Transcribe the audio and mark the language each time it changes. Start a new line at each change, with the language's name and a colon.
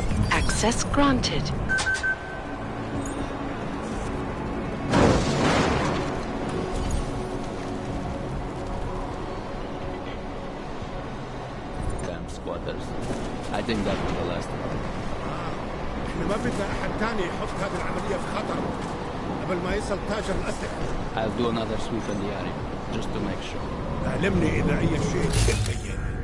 English: Access granted. Camp squatters. I think that was the last one.
Arabic: احنا ما بدنا احد تاني يحط هذه العملية في خطر قبل ما يصل تاجر الأسلحة.
English: I'll do another sweep in the area, just to make sure.
Arabic: علمني إذا أي شيء يتغير.